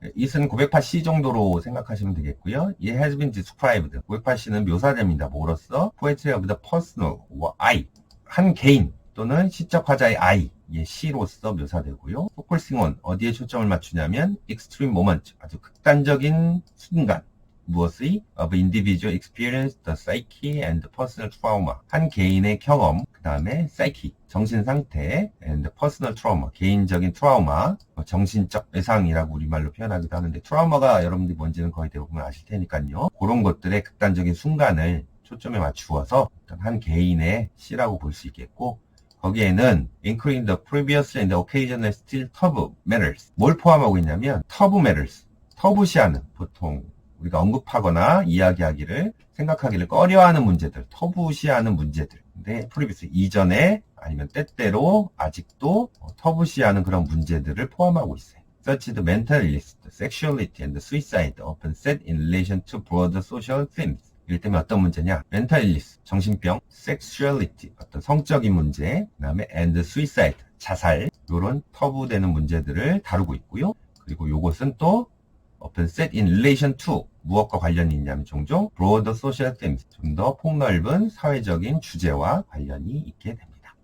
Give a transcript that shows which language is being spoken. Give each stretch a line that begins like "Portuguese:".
Korean: it은 고백파 시 정도로 생각하시면 되겠고요.
English: It has been described.
Korean: 고백파 시는 묘사됩니다. 뭐로써?
English: Poetry of the personal, I.
Korean: 한 개인, 또는 시적 화자의 I, C로서 묘사되고요.
English: Focusing on,
Korean: 어디에 초점을 맞추냐면
English: extreme moment,
Korean: 아주 극단적인 순간. 무엇의?
English: of individual experience, the psyche and personal trauma.
Korean: 한 개인의 경험, 그 다음에 psyche, 정신상태,
English: and personal trauma,
Korean: 개인적인 트라우마, 정신적 외상이라고 우리말로 표현하기도 하는데, 트라우마가 여러분들이 뭔지는 거의 대부분 아실 테니까요. 그런 것들의 극단적인 순간을 초점에 맞추어서 한 개인의 시라고 볼 수 있겠고, 거기에는
English: including the previous and occasional still taboo matters.
Korean: 뭘 포함하고 있냐면
English: taboo matters.
Korean: 터부시하는, 보통 우리가 언급하거나 이야기하기를, 생각하기를 꺼려하는 문제들, 터부시하는 문제들. 근데 previous, 이전에 아니면 때때로 아직도 터부시하는 그런 문제들을 포함하고 있어요.
English: Such the mental illness, sexuality and suicide often set in relation to broader social themes.
Korean: 이럴 때면 어떤 문제냐? mental illness, 정신병, sexuality, 어떤 성적인 문제, 그 다음에
English: and suicide,
Korean: 자살, 이런 터부되는 문제들을 다루고 있고요. 그리고 요것은 또
English: often set in relation to,
Korean: 무엇과 관련이 있냐면 종종
English: broader social themes,
Korean: 좀 더 폭넓은 사회적인 주제와 관련이 있게 됩니다.